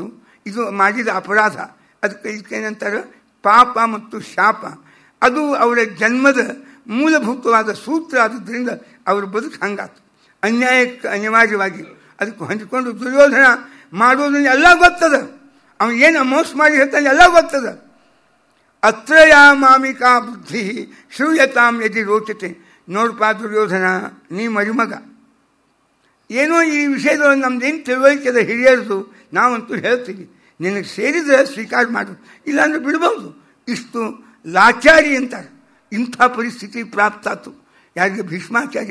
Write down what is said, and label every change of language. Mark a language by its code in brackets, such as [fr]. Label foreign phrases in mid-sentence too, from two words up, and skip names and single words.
[kn] ಇದು ಮಾಡಿದ ಅಪರಾಧ. ಅದಕ್ಕೆ ಇದಕ್ಕೇನಂತಾರೆ ಪಾಪ ಮತ್ತು ಶಾಪ. ಅದು ಅವರ ಜನ್ಮದ ಮೂಲಭೂತವಾದ ಸೂತ್ರ. ಆದುದರಿಂದ ಅವ್ರ ಬದುಕು ಹಂಗಾತು. ಅನ್ಯಾಯಕ್ಕೆ ಅನಿವಾರ್ಯವಾಗಿ ಅದಕ್ಕೆ ಹೊಂದಿಕೊಂಡು ದುರ್ಯೋಧನ ಮಾಡೋದನ್ನ ಎಲ್ಲ ಗೊತ್ತದ. ಅವನು ಏನು ಮೋಸ ಮಾಡಿ ಹೇಳ್ತಾನೆ ಎಲ್ಲ ಗೊತ್ತದ. [sa] ಅತ್ರ ಯಾ ಮಾಮಿಕಾ ಬುದ್ಧಿ ಶ್ರೂಯತಾಂ ಯದಿ ರೋಚತೆ. [kn] ನೋಡಪ್ಪ ದುರ್ಯೋಧನ, ನೀ ಮರಿಮಗ, ಏನೋ ಈ ವಿಷಯದೊಳಗೆ ನಮ್ದೇನು ತಿಳುವಳಿಕೆದ ಹಿರಿಯರದು ನಾವಂತೂ ಹೇಳ್ತೀವಿ, ನಿನಗೆ ಸೇರಿದರೆ ಸ್ವೀಕಾರ ಮಾಡು, ಇಲ್ಲಾಂದ್ರೆ ಬಿಡ್ಬೋದು. ಇಷ್ಟು ಲಾಚಾರಿ ಅಂತಾರೆ. ಇಂಥ ಪರಿಸ್ಥಿತಿ ಪ್ರಾಪ್ತಾತು ಯಾರಿಗೆ? ಭೀಷ್ಮಾಚಾರ್ಯ.